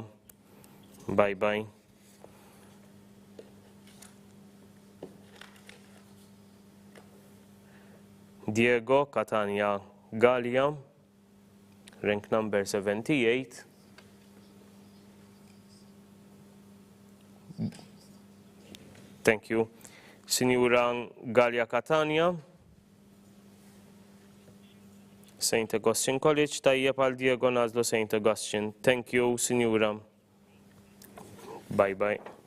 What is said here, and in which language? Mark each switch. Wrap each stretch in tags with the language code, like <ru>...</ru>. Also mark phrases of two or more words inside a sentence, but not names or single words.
<en>Bye bye. Diego Catania Galia, rank number 78. Thank you.</en> <mt>Sinjura Galia Catania, St. Augustine College, tajjeb għal Diego nażlu St.</mt> <en>Augustine. Thank you, Sinjura. Bye bye.</en>